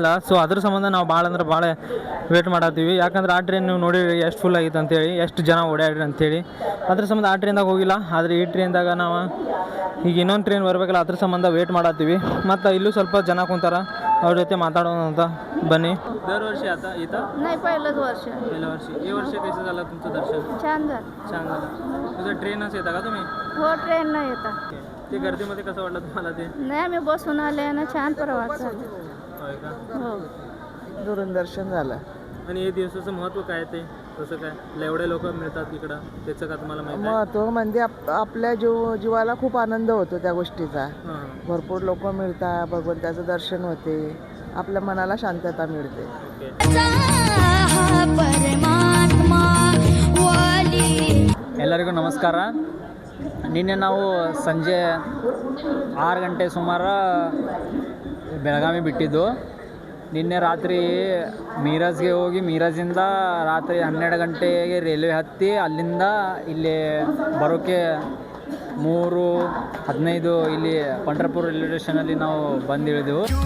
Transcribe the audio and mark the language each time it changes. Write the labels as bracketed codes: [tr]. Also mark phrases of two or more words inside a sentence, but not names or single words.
[kn] ಸೊ ಅದ್ರ ಸಂಬಂಧ ನಾವು ಭಾಳ ಅಂದ್ರೆ ಭಾಳ ವೇಟ್ ಮಾಡತ್ತೀವಿ. ಯಾಕಂದ್ರೆ ಆ ಟ್ರೈನ್ ನೀವು ನೋಡಿರಿ ಎಷ್ಟು ಫುಲ್ ಆಗಿತ್ತು ಅಂತೇಳಿ, ಎಷ್ಟು ಜನ ಓಡಾಡ್ರಿ ಅಂತೇಳಿ. ಅದ್ರ ಸಂಬಂಧ ಆ ಟ್ರೈನ್ದಾಗ ಹೋಗಿಲ್ಲ. ಆದರೆ ಈ ಟ್ರೈನ್ದಾಗ ನಾವು ಈಗ ಇನ್ನೊಂದು ಟ್ರೈನ್ ಬರಬೇಕಲ್ಲ, ಅದ್ರ ಸಂಬಂಧ ವೇಟ್ ಮಾಡತ್ತೀವಿ. ಮತ್ತು ಇಲ್ಲೂ ಸ್ವಲ್ಪ ಜನ ಕುಂತಾರ, ಅವ್ರ ಜೊತೆ ಮಾತಾಡೋಣ ಅಂತ ಬನ್ನಿ. [mr] दर वर्षी आता इथं? नाही, पहिलंच वर्ष. पहिल्या वर्षी. हे वर्ष कसं झालं तुमचं दर्शन? छान झालं. छान झालं. तुझं ट्रेनच येता का तुम्ही? हो, ट्रेन न येता. ते गर्दीमध्ये कसं वाटलं तुम्हाला ते? नाही, आम्ही बसून आले ना, छान प्रवास झाला. होय का? हो. दुरून दर्शन झालं. आणि हे दिवसाचं महत्त्व काय ते कसं काय एवढे लोक मिळतात इकडं त्याचं का तुम्हाला माहिती आहे? महत्त्व म्हणजे आपल्या जीवाला खूप आनंद होतो त्या गोष्टीचा. हां भरपूर लोक मिळतात, भगवंताचं दर्शन होते, आपल्या मनाला शांतता मिळते. [kn] ಎಲ್ಲರಿಗೂ ನಮಸ್ಕಾರ. ನಿನ್ನೆ ನಾವು ಸಂಜೆ 6 ಗಂಟೆ ಸುಮಾರು ಬೆಳಗಾವಿ ಬಿಟ್ಟಿದ್ದು. ನಿನ್ನೆ ರಾತ್ರಿ ಮೀರಜ್ಗೆ ಹೋಗಿ ಮೀರಜಿಂದ ರಾತ್ರಿ 12 ಗಂಟೆಗೆ ರೈಲ್ವೆ ಹತ್ತಿ ಅಲ್ಲಿಂದ ಇಲ್ಲಿ ಬರೋಕ್ಕೆ 3:15 ಇಲ್ಲಿ पंढरपूर ರೈಲ್ವೆ ಸ್ಟೇಷನಲ್ಲಿ ನಾವು ಬಂದಿಳಿದೆವು.